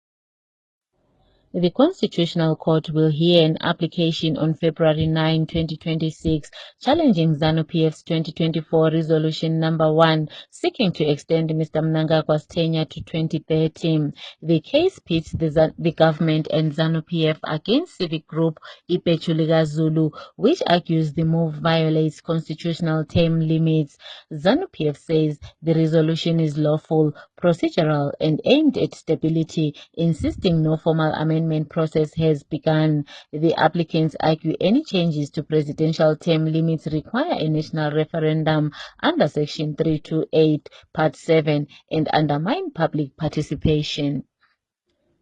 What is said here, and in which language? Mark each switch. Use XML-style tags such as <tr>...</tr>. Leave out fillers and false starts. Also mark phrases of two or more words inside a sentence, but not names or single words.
<en>The Constitutional Court will hear an application on February 9, 2026, challenging ZANU-PF's 2024 Resolution Number 1, seeking to extend Mr. Mnangagwa's tenure to 2030. The case pits the government and ZANU-PF against civic group Ipechuliga Zulu, which argues the move violates constitutional term limits. ZANU-PF says the resolution is lawful, procedural, and aimed at stability, insisting no formal amendment process has begun. The applicants argue any changes to presidential term limits require a national referendum under Section 328, Part 7, and undermine public participation.</en>